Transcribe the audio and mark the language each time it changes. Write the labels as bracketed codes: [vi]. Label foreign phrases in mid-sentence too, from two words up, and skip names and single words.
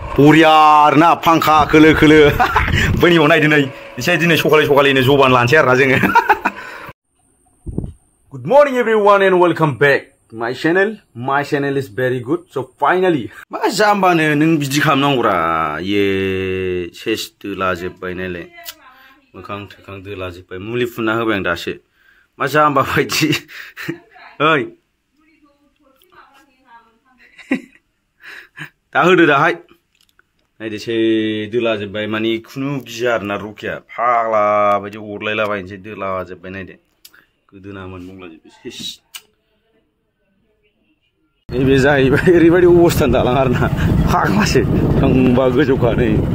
[brx] बरिया ना फांखा खोलो खोलो बैनियाव नायदो नै एसे दिनै सकालैनो जबान लानोसै आरोना जोङो [en] Good morning everyone and welcome back my channel is very good so finally [brx] मा जाम्बानो नों बिदि खालामनांगौरा ये सेस दोलाजोब्बाय नायलाय मोखां थोखां दोलाजोब्बाय मुलि फुनना होबाय आं दासो मा जाम्बा बायदि ओइ दा होदो दाहाय नायदोसै दोलाजोब्बाय माने खुनु गिया आरोना रकिया फाग्ला बायदि अरलायलाबायनोसै दोलाजोब्बाय नायदो गोदोनामोन बुंलाजोब्बाय सेस नैबे जाहैबाय ओरैबायदि अबस्थान दालां आरोना फाग्लासो थांबा गोजौखा नै